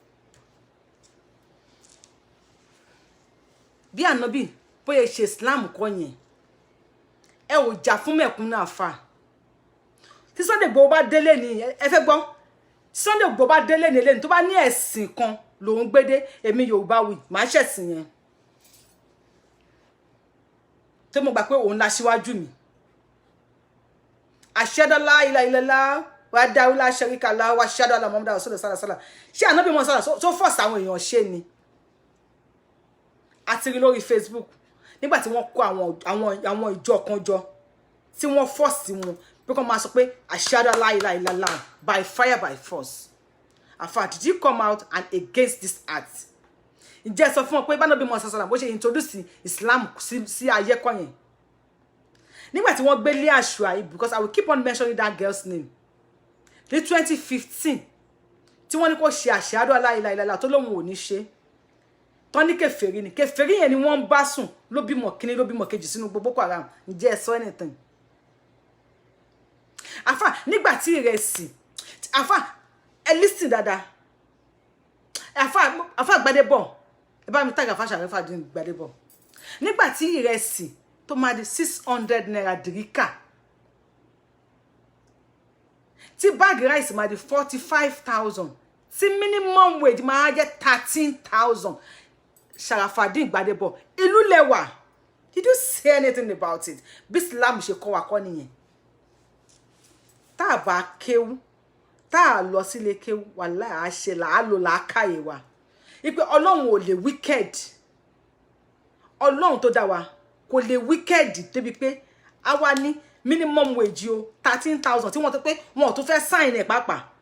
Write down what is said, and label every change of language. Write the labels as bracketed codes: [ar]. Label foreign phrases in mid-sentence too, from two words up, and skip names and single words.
[yo] bí Ànábì bóyá ṣe Islam kọ́ yẹn ò jà fún mẹ̀kúnnù àfà tí Sunday Igboho bá délé ni ẹ fẹ́ gbọ́ Sunday Igboho bá délé ni lẹ́ni tó bá ní ẹ̀sìn kan lòún gbédé èmi Yorùbá wì máa ṣẹ̀sìn yẹn tó mo gbà pé òun la síwájú mi [ar] أشهد أن لا إله إلا الله وحده لا شريك له وأشهد أن محمدا رسول الله صلى الله عليه وسلم [yo] ṣé Ànábì mọ́ sára tó fọ́ọ̀sì àwọn èèyàn ṣe ni àti rí lórí Facebook nígbà tí wọ́n kó àwọn ìjọ kan jọ tí wọ́n fọ́ọ̀sì wọn pé kó máa sọ pé [ar] أشهد أن لا إله إلا الله [en] by fire by force [yo] afa [en] did you come out and against this act [yo] ǹjẹ́ sọ fún wọn pé bánabi mọ́ sára bó ṣe introduce Islam sí ayé kọ́ yẹn nígbà tí wọ́n gbé lé Àṣùà [en] because I will keep on mentioning that girl's name [yo] ní 2015 tí wọ́n ní kó ṣe [ar] أشهد أن لا إله إلا الله [yo] tó lóun ò ní ṣe tán ní kèfèrí ni kèfèrí yẹn ni wọ́n bá sùn ló bímọ kíní ló bímọ kejì sínú Boko Haram ǹjẹ́ ẹ sọ anything àfà nígbà tí ìrẹsì àfà ẹ listen dáadáa àfà Gbadebo ẹ bá mi tag àfà Sharifa dín Gbadebo nígbà tí ìrẹsì tó máa di 600 naira dìríkà tí báàgì ráìsì máa di 45,000 tí [en] minimum wage [yo] máa jẹ́ 13,000 Sharafadeen Gbadebo ìlú lẹ́wà [en] did you say anything about it [yo] bí Islam ṣe kọ́ wa kọ́ nìyẹn tá a bá kéwú tá a lọ sílé kéwú wàláhì àṣẹ làálò làákàyè wa ipe Ọlọ́run ò lè wicked Ọlọ́run tó dá wa kò lè wicked débi pé a wá ní [en] minimum wage [yo] o 13,000 tí wọ́n tó pé wọn ò tún fẹ́ sign ẹ̀ pàápàá